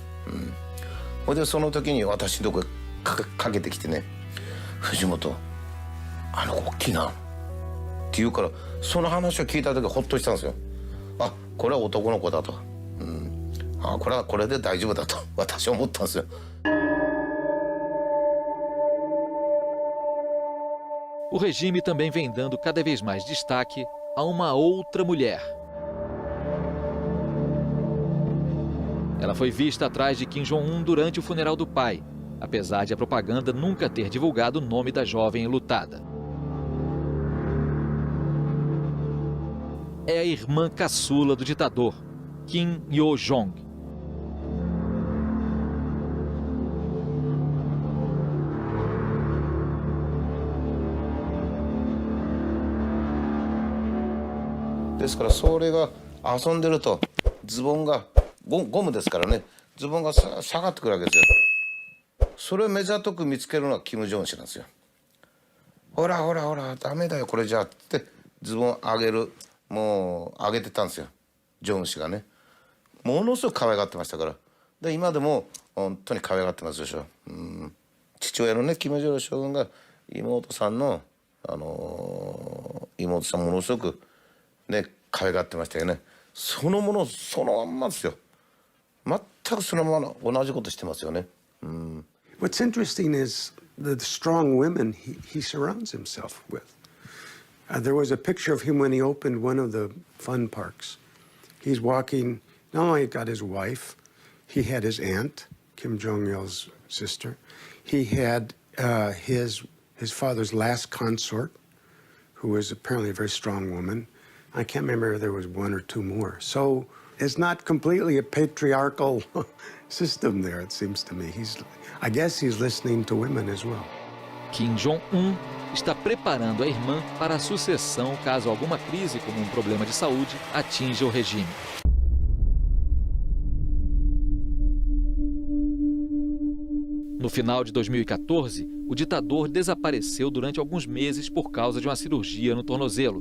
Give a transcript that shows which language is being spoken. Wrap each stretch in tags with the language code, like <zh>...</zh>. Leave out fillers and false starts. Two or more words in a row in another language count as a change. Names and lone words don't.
<ja>ほいでその時に私のとこかけてきてね、藤本あの子大きいなって言うから、その話を聞いた時ほっとしたんですよ。あ、これは男の子だと、これはこれで大丈夫だと私は思ったんですよ。</ja> <pt>O regime também vem dando cada vez mais destaque a uma outra mulher. Ela foi vista atrás de Kim Jong-un durante o funeral do pai, apesar de a propaganda nunca ter divulgado o nome da jovem enlutada. É a irmã caçula do ditador, Kim Yo-jong. Então,</pt> <ja>それが遊んでるとズボンがゴムですからね、ズボンが下がってくるわけですよ。それを目ざとく見つけるのはキム・ジョン氏なんですよ。ほらほらほらダメだよこれじゃってズボン上げる、もう上げてたんですよ、ジョン氏がね。ものすごく可愛がってましたから。で今でも本当に可愛がってますでしょ。父親のねキム・ジョン将軍が妹さんの妹さんものすごくね可愛がってましたよね。そのものそのまんまですよ。全くそのまま同じことしてますよね。</ja> <en>What's interesting is the strong women he surrounds himself with. There was a picture of him when he opened one of the fun parks. He's walking, not only got his wife, he had his aunt, Kim Jong-il's sister. He had his father's last consort, who was apparently a very strong woman. I can't remember if there was one or two more. So it's not completely a patriarchal system there, it seems to me. I guess he's listening to women as well.</en> <pt>Kim Jong-un está preparando a irmã para a sucessão caso alguma crise como um problema de saúde atinja o regime. No final de 2014, o ditador desapareceu durante alguns meses por causa de uma cirurgia no tornozelo.</pt>